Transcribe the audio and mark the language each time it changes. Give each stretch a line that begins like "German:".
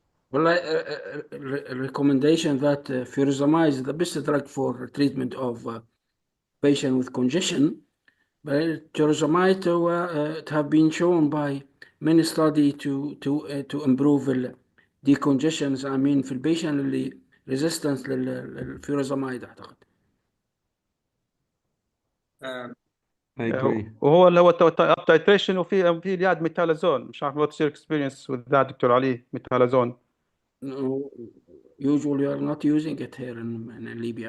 English: Well, a recommendation that furosemide is the best drug for treatment of patient with congestion. But furosemide it have been shown by many studies to improve decongestions. I mean,
Arabic: في البيشنت اللي resistance للفيروزامايد أعتقد.
English: I agree.
Arabic: وهو اللي هو up titration وفي اللي يعد ميتالازون. مش عارف
English: what's your experience with that, Dr. Ali, metolazone. No, usually we are not using it here in Libya.